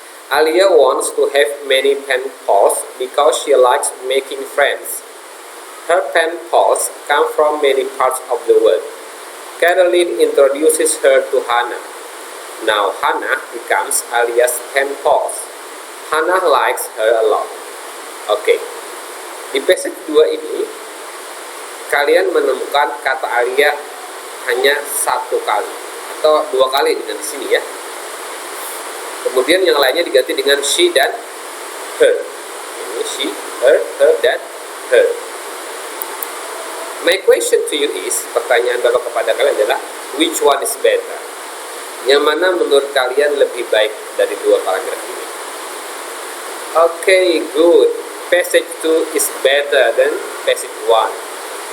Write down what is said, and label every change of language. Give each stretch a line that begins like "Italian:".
English: Alia wants to have many pen pals because she likes making friends. Her pen pals come from many parts of the world. Caroline introduces her to Hannah. Now Hannah becomes Alia's pen pals. Hannah likes her a lot.
Indonesian: Di passage 2 ini kalian menemukan kata Alia hanya satu kali atau dua kali dengan di sini, ya. Kemudian yang lainnya diganti dengan she dan her. Ini she, her, dan her.
English: My question to you is,
Indonesian: pertanyaan Bapak kepada kalian adalah,
English: which one is better?
Indonesian: Yang mana menurut kalian lebih baik dari dua paragraf ini?
English: Good. Passage 2 is better than passage 1.